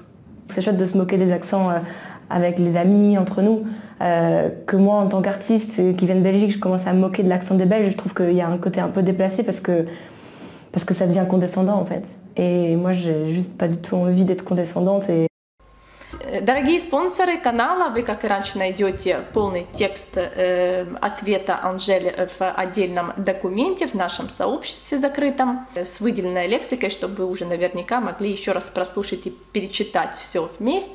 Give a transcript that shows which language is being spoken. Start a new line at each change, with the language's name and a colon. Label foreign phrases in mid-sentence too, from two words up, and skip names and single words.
French: C'est chouette de se moquer des accents avec les amis, entre nous. Que moi, en tant qu'artiste qui vient de Belgique, je commence à me moquer de l'accent des Belges. Je trouve qu'il y a un côté un peu déplacé parce que ça devient condescendant en fait. Et moi, j'ai juste pas du tout envie d'être condescendante.
Russian: Дорогие спонсоры канала, вы, как и раньше, найдете полный текст ответа Анжель в отдельном документе в нашем сообществе закрытом с выделенной лексикой, чтобы вы уже наверняка могли еще раз прослушать и перечитать все вместе.